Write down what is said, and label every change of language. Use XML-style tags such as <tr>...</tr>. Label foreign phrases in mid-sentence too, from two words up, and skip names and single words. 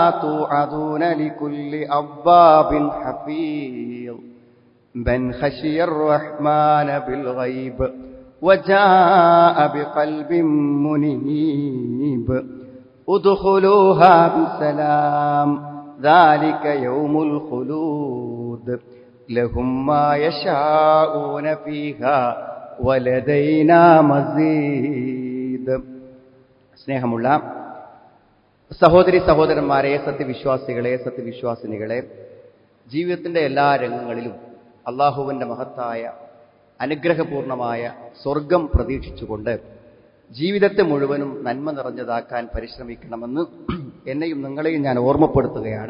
<ar>توعدون لكل أواب حفيظ من خشي الرحمن بالغيب وجاء بقلب منيب ادخلوها بسلام ذلك يوم الخلود لهم ما يشاءون فيها ولدينا مزيد.</ar> <ml>സ്നേഹമുള്ള സഹോദരി സഹോദരന്മാരെ, സത്യവിശ്വാസികളെ, സത്യവിശ്വാസിനികളെ, ജീവിതത്തിന്റെ എല്ലാ രംഗങ്ങളിലും അള്ളാഹുവിന്റെ മഹത്തായ അനുഗ്രഹപൂർണമായ സ്വർഗം പ്രതീക്ഷിച്ചുകൊണ്ട് ജീവിതത്തെ മുഴുവനും നന്മ നിറഞ്ഞതാക്കാൻ പരിശ്രമിക്കണമെന്ന് എന്നെയും നിങ്ങളെയും ഞാൻ ഓർമ്മപ്പെടുത്തുകയാണ്.</ml>